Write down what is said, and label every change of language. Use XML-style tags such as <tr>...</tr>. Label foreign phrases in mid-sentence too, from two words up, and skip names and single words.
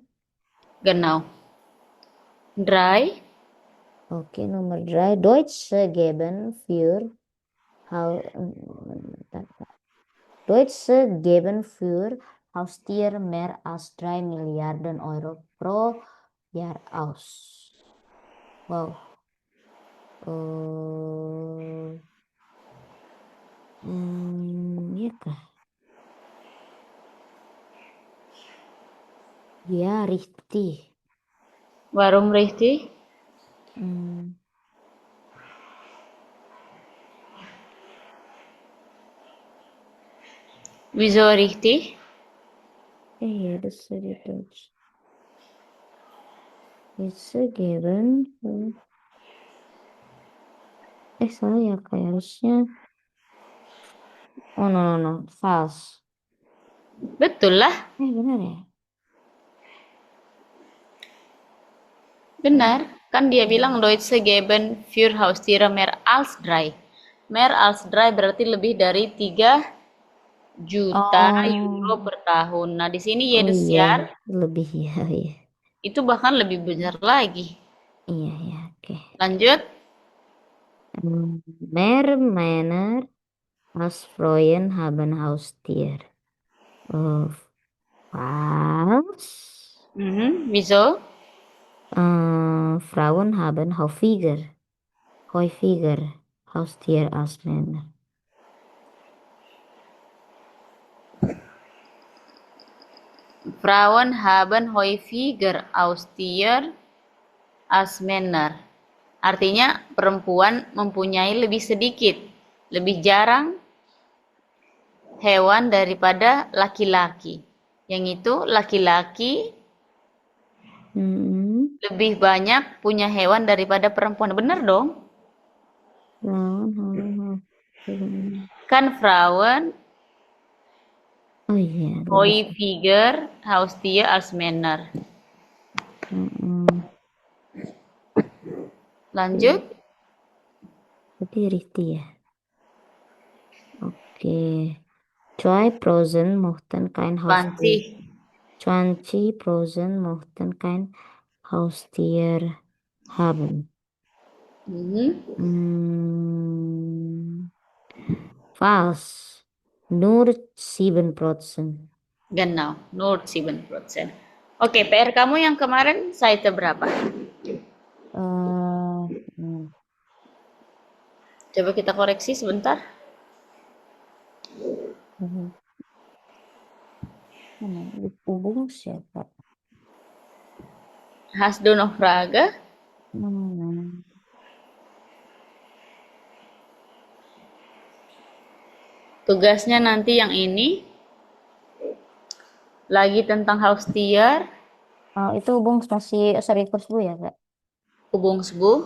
<de>Genau. 3. Okay, Nummer 3. Deutsche geben für Haustiere mehr als 3 Milliarden Euro pro Jahr aus.</de> <id>Wow. Iya kah? Ya,</id> <de>richtig. Warum richtig? Wieso richtig? Ja, das ist die Deutsch. Deutsche geben. Salah ya kayak harusnya.</de> <en>Oh no, false.</en> <id>Betul lah. Benar ya? Benar. Kan dia bilang</id> <de>Deutsche geben für Haustiere mehr als 3. Mehr als</de> <id>3 berarti lebih dari 3 juta euro per tahun. Nah, di sini</id> <de>jedes Jahr</de> <id>lebih ya. itu bahkan lebih besar lagi. Iya, oke. Lanjut.</id> <de>Mehr Männer als Frauen haben Haustier. Falsch. Wieso? Frauen haben häufiger Haustier als Männer. Frauen haben häufiger Haustier als Männer.</de> <id>Artinya perempuan mempunyai lebih sedikit, lebih jarang hewan daripada laki-laki. Yang itu laki-laki lebih banyak punya hewan daripada perempuan. Benar dong?</id> <de>Kan Frauen häufiger Haustier als Männer.</de> <id>Lanjut. Berarti richtig ya. Oke.</id> <de>2% mochten kein Haustier. 20% mochten kein Haustier haben. Mhm. Falsch. Nur 7%. Genau, nur 7%.</de> <id>Oke, PR kamu yang kemarin Seite berapa? Coba kita koreksi sebentar. Hubung siapa?</id> <de>Hast du noch Frage?</de> <id>Tugasnya nanti yang ini lagi tentang Haustier, Oh, itu hubung masih Serikusbu ya, Kak?</id> <de>Übungsbuch</de>